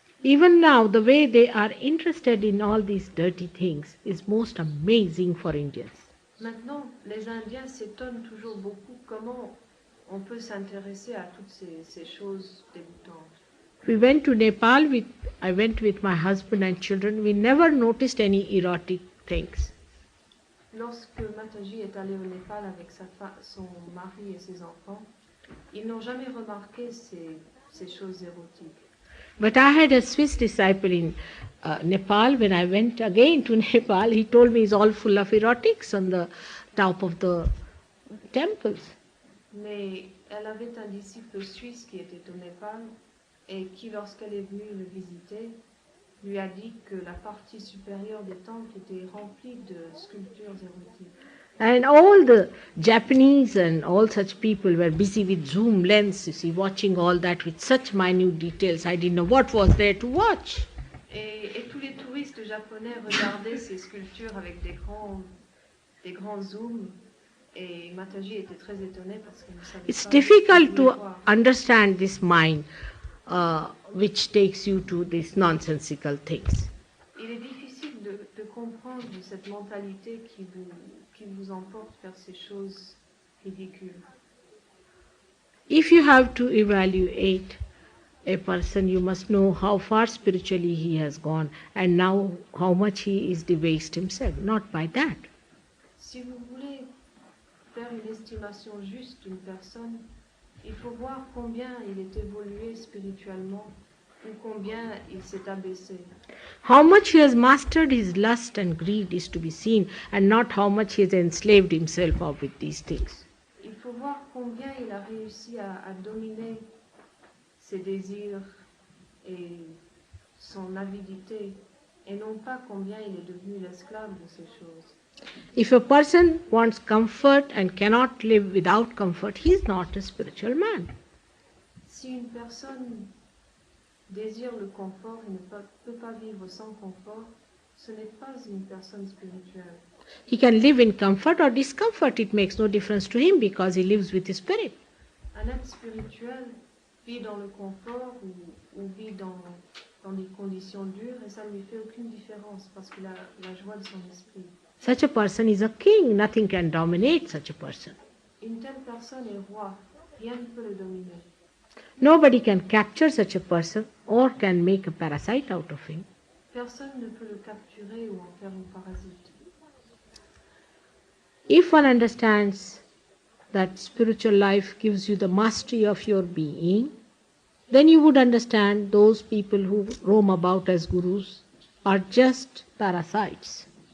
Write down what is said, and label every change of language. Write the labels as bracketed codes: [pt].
[en] Even now, the way they are interested in all these dirty things is most amazing for Indians. [fr] Maintenant, les Indiens s'étonnent toujours beaucoup comment on peut s'intéresser à toutes ces choses dégoûtantes. [en] We went to Nepal I went with my husband and children. We never noticed any erotic things. [fr] Lorsque Mataji est allé au Népal avec son mari et ses enfants, ils n'ont jamais remarqué ces choses érotiques. [en] But I had a Swiss disciple in Nepal. When I went again to Nepal, he told me it's all full of erotics on the top of the temples. [fr] Mais elle avait un disciple suisse qui était au Népal et qui, lorsqu'elle est venue le visiter, lui a dit que la partie supérieure des temples était remplie de sculptures érotiques. [en] And all the Japanese and all such people were busy with zoom lens, you see, watching all that with such minute details. I didn't know what was there to watch. [fr] Et tous les touristes japonais regardaient ces sculptures avec des grands zooms. Et Mataji était très étonnée parce qu'elle ne savait [en] It's [fr] pas [en] difficult [fr] ce qu'elle [en] to [fr] voulait voir. [en] understand this mind which takes you to these nonsensical things. [fr] Il est difficile de comprendre cette mentalité qui vous emporte vers ces choses ridicules. [en] If you have to evaluate a person, you must know how far spiritually he has gone and now how much he is debased himself, not by that. [fr] Si vous voulez faire une estimation juste d'une personne, il faut voir combien il est évolué spirituellement ou combien il s'est abaissé. [en] How much he has mastered his lust and greed is to be seen, and not how much he has enslaved himself up with these things. [fr] Il faut voir combien il a réussi à dominer ses désirs et son avidité, et non pas combien il est devenu l'esclave de ces choses. [en] If a person wants comfort and cannot live without comfort, he is not a spiritual man. [fr] Si une personne désire le confort et ne peut pas vivre sans confort, ce n'est pas une personne spirituelle. [en] He can live in comfort or discomfort. It makes no difference to him because he lives with his spirit. [fr] Un être spirituel vit dans le confort ou vit dans des conditions dures et ça ne lui fait aucune différence parce qu'il a la joie de son esprit. [en] Such a person is a king. Nothing can dominate such a person. [fr] Une telle personne est roi, rien ne peut le dominer. [en] Nobody can capture such a person or can make a parasite out of him. [fr] Personne ne peut le capturer ou en faire un parasite. [en] If one understands that spiritual life gives you the mastery of your being, then you would understand those people who roam about as gurus are just parasites.